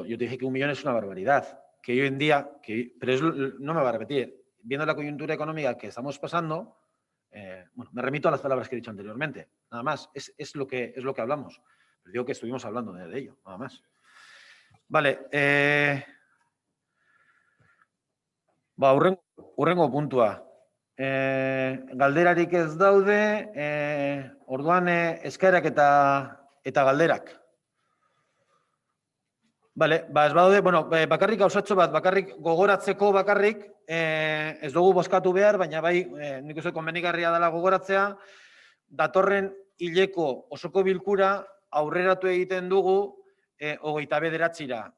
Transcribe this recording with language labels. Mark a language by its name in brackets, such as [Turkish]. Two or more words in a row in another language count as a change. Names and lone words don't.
[Spanish] Yo te dije que 1 millón es una barbaridad, que hoy en día, pero no me va a repetir, viendo la coyuntura económica que estamos pasando, bueno, me remito a las palabras que he dicho anteriormente, nada más, es lo que hablamos, pero digo que estuvimos hablando de ello, nada más. [Basque] Vale, hurrengo puntua. Galderarik ez daude, orduan eskaerak eta galderak. Vale, ez badaude, bueno, bakarrik gauzatxo bat, bakarrik gogoratzeko bakarrik, ez dugu bozkatu behar, baina bai, nik uste konbenigarria dela gogoratzea, datorren hileko osoko bilkura aurreratu egiten dugu 29-ra.